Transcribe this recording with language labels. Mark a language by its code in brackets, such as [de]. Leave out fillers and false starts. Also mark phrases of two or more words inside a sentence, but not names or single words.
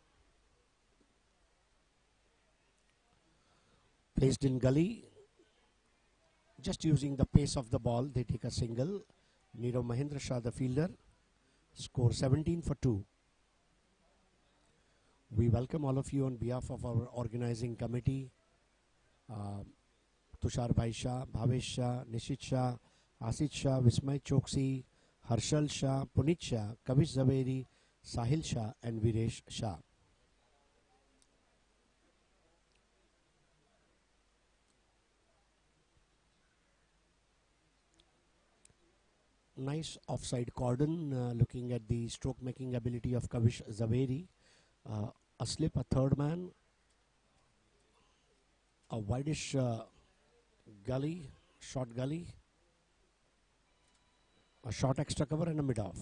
[en] Placed in gully, just using the pace of the ball, they take a single. Niro Mahindra Shah, the fielder, score 17 for 2. We welcome all of you on behalf of our organizing committee, Tushar Bhai Shah, Bhavesh Shah, Nishit Shah, Asit Shah, Vismay Choksi, Harshal Shah, Punit Shah, Kavish Zaveri, Sahil Shah and Viresh Shah. Nice offside cordon, looking at the stroke making ability of Kavish Zaveri. A slip, a third man, a wideish gully, short gully, a short extra cover and a mid off.